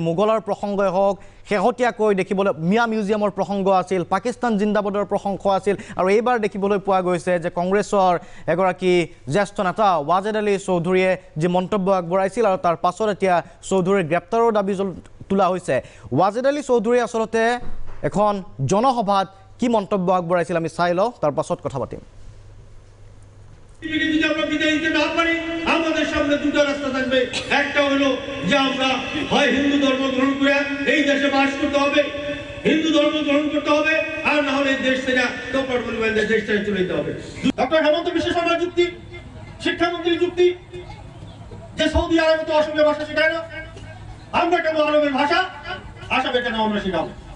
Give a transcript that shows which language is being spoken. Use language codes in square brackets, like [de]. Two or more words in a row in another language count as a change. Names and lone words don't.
[as] মোগলৰ প্ৰসংগই হওক শেহতীয়াকৈ দেখিবলৈ মিয়া মিউজিয়ামৰ প্ৰসংগ আছিল পাকিস্তান জিন্দাবাদৰ প্ৰসংগ আছিল আৰু এইবাৰ দেখিবলৈ পোৱা গৈছে যে কংগ্ৰেছৰ এগৰাকী জ্যেষ্ঠ নেতা ৱাজেদ আলী চৌধুৰীয়ে যি মন্তব্য আগবঢ়াইছিল আৰু তাৰ পাছত এতিয়া চৌধুৰীৰ গ্ৰেপ্তাৰৰ দাবী তোলা হৈছে ৱাজেদ আলী চৌধুৰী আসলতে এখন জনসভাত কি মন্তব্য আগবঢ়াইছিল আমি চাই লওঁ তাৰ পাছত কথা পাতিম [bn] যদি আমরা বিদায় দিতে না পারি আমাদের সামনে দুটো রাস্তা থাকবে একটা হলো যে আমরা হয় হিন্দু ধর্ম গ্রহণ করে এই দেশে বাস করতে হবে হিন্দু ধর্ম গ্রহণ করতে হবে আর না হলে দেশ থেকে তোপড় পরিমাণ দেশ থেকে চলে যেতে হবে ডক্টর হেমন্ত বিশ্ব শর্মা যুক্তি শিক্ষামন্ত্রীর যুক্তি যে সৌদি আরবে তো অসমীয়া ভাষা শেখায় না আমরা কেন আরবের ভাষা আসামে কেন আমরা শেখাবো